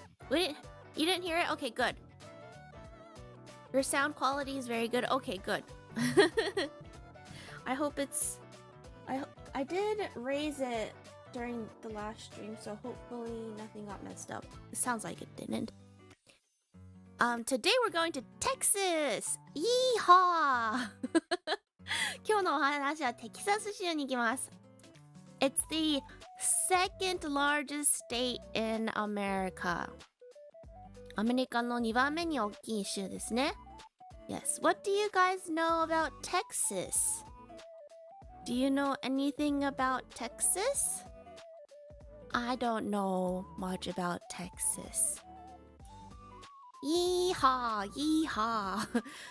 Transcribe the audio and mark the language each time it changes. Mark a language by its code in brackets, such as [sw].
[en] You didn't hear it? Okay, good. Your sound quality is very good. Okay, good. I hope it's... I did raise it during the last stream, so hopefully nothing got messed up. It sounds like it didn't. Today we're going to Texas! Yeehaw! [ja] 今日のお話はテキサス州に行きます。 [en] It's the second largest state in America. [ja] アメリカの2番目に大きい州ですね。 [en] Yes. What do you guys know about Texas? Do you know anything about Texas? I don't know much about Texas. Yeehaw, yeehaw.